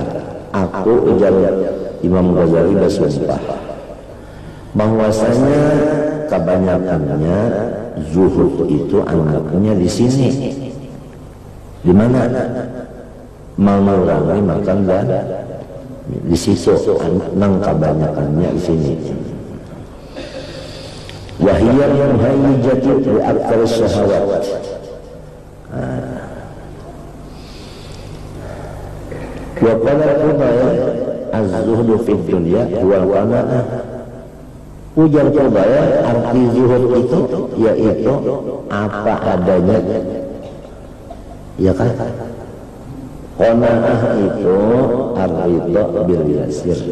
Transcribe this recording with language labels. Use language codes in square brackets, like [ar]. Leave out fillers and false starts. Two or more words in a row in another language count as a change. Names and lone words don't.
[bjn] Aku ujar Imam Ghazali bersumpah bahwasanya kebanyakannya zuhud itu anggapnya di sini. Di mana? Mengurangi makan dan di situ nang kebanyakannya di sini. [ar] وهي مهيجة لأكثر الشهوات. وقال قدية الزهد في الدنيا والقناعة. [bjn] Ujar Qudaya arti zuhud itu yaitu apa adanya. Ya kan? [ar] Qana'ah itu الرضا باليسير.